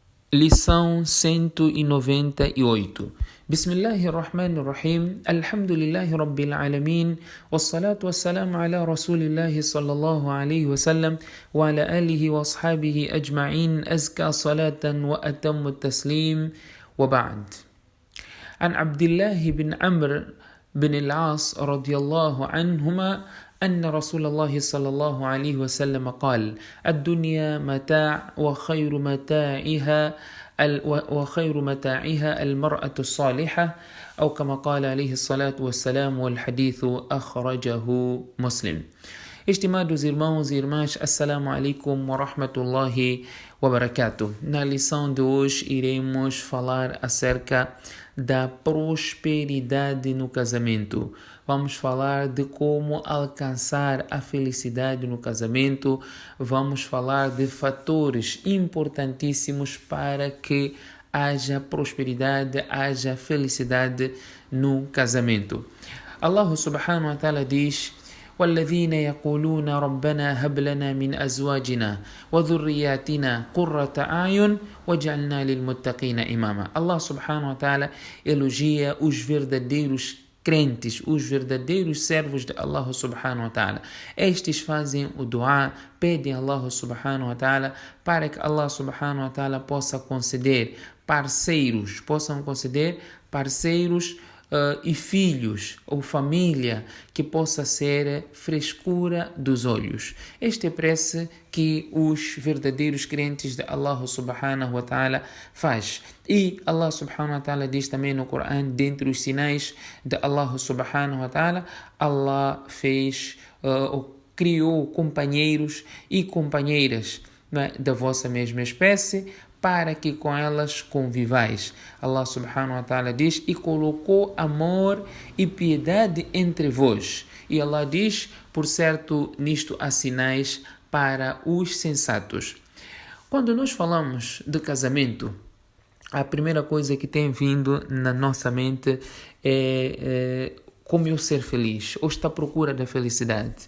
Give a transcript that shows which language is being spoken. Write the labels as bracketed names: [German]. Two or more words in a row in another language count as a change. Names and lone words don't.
[Portuguese] Lição 198. [Arabic] بسم الله الرحمن الرحيم. الحمد لله رب العالمين. والصلاة والسلام على رسول الله صلى الله عليه وسلم وعلى آله وأصحابه أجمعين. أزكى صلاة وأتم تسليم وبعد. عن عبد الله بن عمرو بن العاص رضي الله عنهما أن رسول الله صلى الله عليه وسلم قال: الدنيا متاع وخير متاعها المرأة الصالحة، أو كما قال عليه الصلاة والسلام، والحديث أخرجه مسلم. [Portuguese] Estimados irmãos e irmãs, [Arabic] السلام عليكم ورحمة الله وبركاته. [Portuguese] Na lição de hoje iremos falar acerca da prosperidade no casamento. Vamos falar de como alcançar a felicidade no casamento. Vamos falar de fatores importantíssimos para que haja prosperidade, haja felicidade no casamento. Allah [Arabic] سبحانه وتعالى [Portuguese] diz: [Arabic] والذين يقولون ربنا هب لنا من أزواجنا وذرياتنا قرة أعين واجعلنا للمتقين إماما. [Portuguese] Allah [Arabic] سبحانه وتعالى [Portuguese] elogia os verdadeiros crentes, os verdadeiros servos de Allah [Arabic] سبحانه وتعالى. [Portuguese] Estes fazem o dua, pedem a Allah [Arabic] سبحانه وتعالى [Portuguese] para que Allah [Arabic] سبحانه وتعالى [Portuguese] possa conceder parceiros e filhos ou família que possa ser frescura dos olhos. Este é a prece que os verdadeiros crentes de Allah [Arabic] سبحانه وتعالى [Portuguese] faz. E Allah [Arabic] سبحانه وتعالى [Portuguese] diz também no Corão, dentre os sinais de Allah [Arabic] سبحانه وتعالى, [Portuguese] Allah criou companheiros e companheiras da vossa mesma espécie, para que com elas convivais. Allah [Arabic] سبحانه وتعالى [Portuguese] diz: e colocou amor e piedade entre vós. E Allah diz: por certo, nisto há sinais para os sensatos. Quando nós falamos de casamento, a primeira coisa que tem vindo na nossa mente é como eu ser feliz, ou está à procura da felicidade.